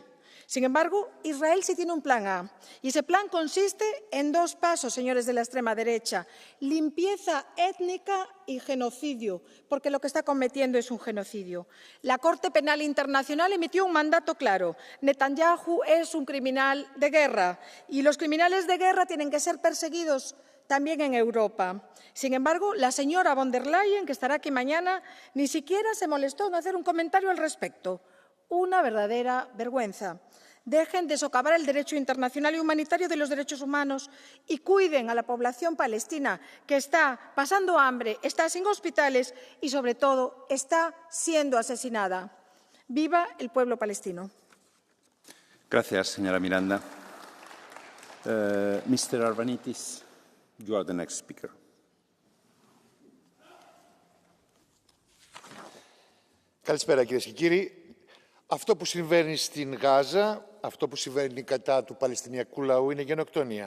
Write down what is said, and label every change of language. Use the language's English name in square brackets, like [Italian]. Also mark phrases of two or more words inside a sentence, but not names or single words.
[Spanish] Sin embargo, Israel sí tiene un plan A, y ese plan consiste en 2 pasos, señores de la extrema derecha: limpieza étnica y genocidio, porque lo que está cometiendo es un genocidio. La Corte Penal Internacional emitió un mandato claro: Netanyahu es un criminal de guerra, y los criminales de guerra tienen que ser perseguidos también en Europa. Sin embargo, la señora von der Leyen, que estará aquí mañana, ni siquiera se molestó en hacer un comentario al respecto. Una verdadera vergüenza. Dejen de socavar el derecho internacional y humanitario de los derechos humanos y cuiden a la población palestina, que está pasando hambre, está sin hospitales y, sobre todo, está siendo asesinada. ¡Viva el pueblo palestino! Gracias, señora Miranda. [English] Mr. Arvanitis, you are the next speaker. [Greek] Καλησπέρα κυρίες και κύριοι. Αυτό που συμβαίνει στην Γάζα, αυτό που συμβαίνει κατά του Παλαιστινιακού λαού είναι γενοκτονία.